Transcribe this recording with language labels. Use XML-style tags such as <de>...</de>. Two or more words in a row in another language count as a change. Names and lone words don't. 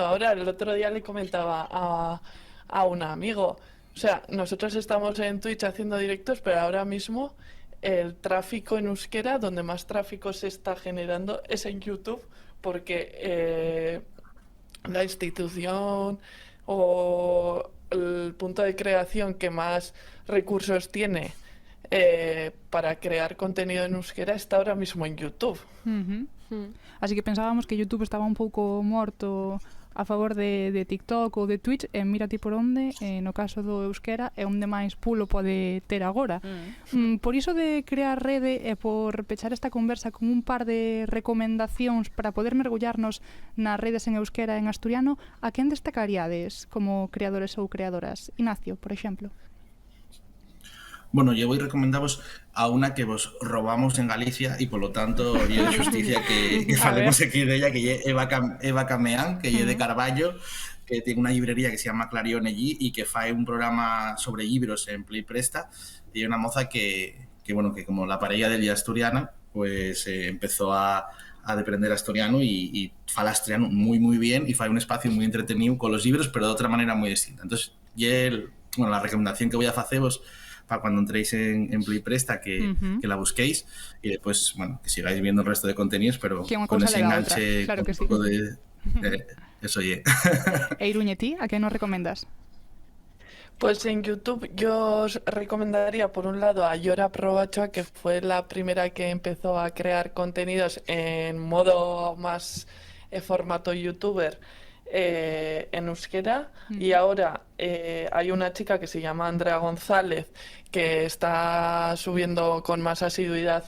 <es>Ahora, el otro día le comentaba a un amigo, o sea, nosotros estamos en Twitch haciendo directos, pero ahora mismo el tráfico en euskera, donde más tráfico se está generando, es en YouTube, porque la institución o el punto de creación que más recursos tiene para crear contenido en euskera está ahora mismo en YouTube.</es> <gl>Así que pensábamos que YouTube estaba un pouco morto a favor de TikTok ou de Twitch, e mira ti por onde, no caso do euskera, é onde máis pulo pode ter agora. Por iso de crear rede e por pechar esta conversa con un par de recomendacións para poder mergullarnos nas redes en euskera e en asturiano, a quen destacaríades como creadores ou creadoras? Ignacio, por exemplo.</gl> <es>Bueno, yo voy a recomendaros a una que vos robamos en Galicia y por lo tanto yo de justicia que falemos aquí de ella, que es Eva Cameán, que es de Carballo, que tiene una librería que se llama Clarion allí y que fae un programa sobre libros en Play Presta, y una moza que bueno, que como la parella del día asturiana, pues empezó a aprender asturiano y fala asturiano muy bien y</es> <gl>fai un espacio moi entretenido</gl> <es>con los libros, pero de otra manera moi distinta. Entonces, bueno, la recomendación que voy a faceros para cuando entréis en Play Presta que la busquéis y después, bueno, que sigáis viendo el resto de contenidos, pero con ese enganche claro que un poco de... eso ye.</es> <gl>E Iruñe, ti, a que nos recomendas?</gl> <es>Pues en YouTube yo os recomendaría por un lado a Yora Probachoa, que fue la primera que empezó a crear contenidos en modo más formato youtuber en euskera, y ahora hay una chica que se llama Andrea González que está subiendo con más asiduidad</es>